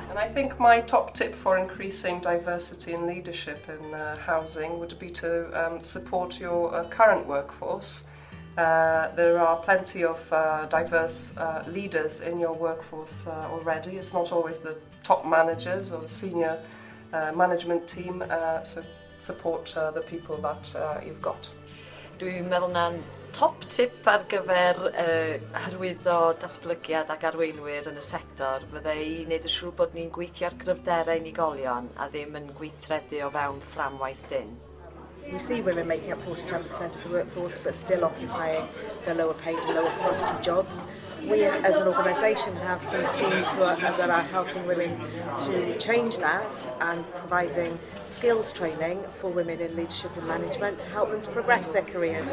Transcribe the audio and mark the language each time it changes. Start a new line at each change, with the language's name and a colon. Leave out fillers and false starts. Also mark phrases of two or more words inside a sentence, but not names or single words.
English: And I think my top tip for increasing diversity in leadership in housing would be to support your current workforce. There are plenty of diverse leaders in your workforce already. It's not always the top managers or the senior management team, so support the people that you've got.
Welsh: Dwi'n meddwl na'n
English: top tip
Welsh: ar gyfer hyrwyddo datblygiad ac arweinwyr yn y sector fydde i wneud yn siŵr bod ni'n gweithio ar gryfderau unigolion a ddim yn gweithredu o fewn fframwaith dyn.
English: We see women making up 47% of the workforce but still occupying the lower paid and lower quality jobs. We as an organisation have some schemes that are helping women to change that and providing skills training for women in leadership and management to help them to progress their careers.